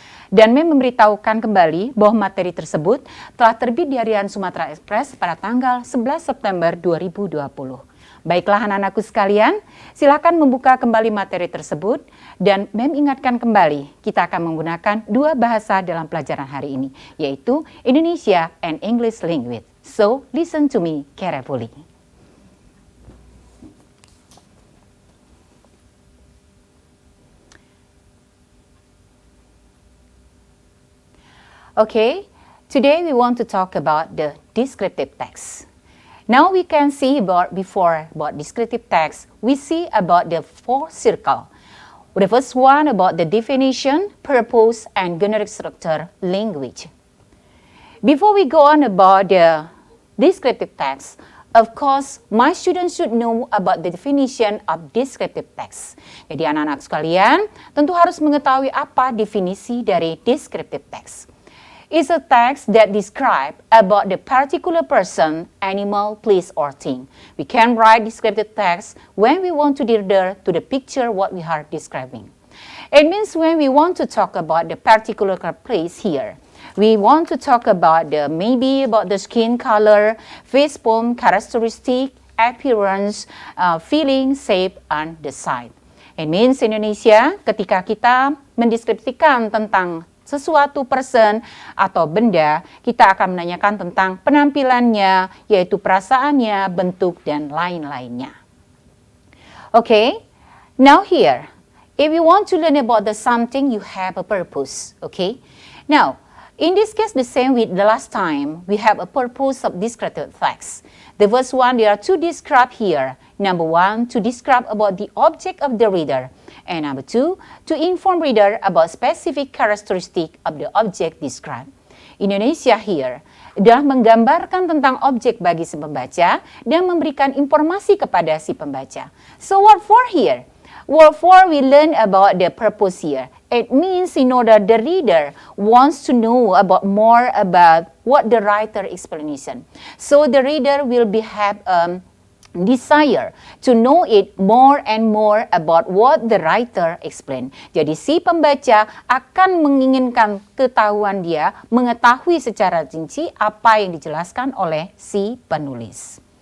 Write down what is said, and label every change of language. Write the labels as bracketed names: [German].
[Indonesian] Dan Mem memberitahukan kembali bahwa materi tersebut telah terbit di Harian Sumatera Express pada tanggal 11 September 2020. Baiklah anak-anakku sekalian, silakan membuka kembali materi tersebut dan Mem ingatkan kembali kita akan menggunakan dua bahasa dalam pelajaran hari ini, yaitu [English] Indonesia and English language. So, listen to me carefully. Okay, today we want to talk about the descriptive text. Now we can see about descriptive text, we see about the four circle. The first one about the definition, purpose, and generic structure language. Before we go on about the descriptive text, of course, my students should know about the definition of descriptive text. [Indonesian] Jadi anak-anak sekalian tentu harus mengetahui apa definisi dari descriptive text. [English] It's a text that describes about the particular person, animal, place, or thing. We can write descriptive text when we want to refer to the picture what we are describing. It means when we want to talk about the particular place here, we want to talk about maybe about the skin color, face form, characteristic, appearance, feeling, shape, and the size. It means [Indonesian] Indonesia ketika kita mendeskripsikan tentang sesuatu person atau benda, kita akan menanyakan tentang penampilannya, yaitu perasaannya, bentuk, dan lain-lainnya. [English] Okay, now here, if you want to learn about the something, you have a purpose. Okay, now, in this case, the same with the last time, we have a purpose of descriptive text. The first one, there are two described here. Number one, to describe about the object of the reader. And number two, to inform reader about specific characteristic of the object described. [Indonesian] Indonesia here adalah menggambarkan tentang objek bagi si pembaca dan memberikan informasi kepada si pembaca. [English] So what for here? What for we learn about the purpose here. It means in order the reader wants to know about more about what the writer explanation. So the reader will have desire to know it more and more about what the writer explained. [Indonesian] Jadi si pembaca akan menginginkan ketahuan dia mengetahui secara rinci apa yang dijelaskan oleh si penulis.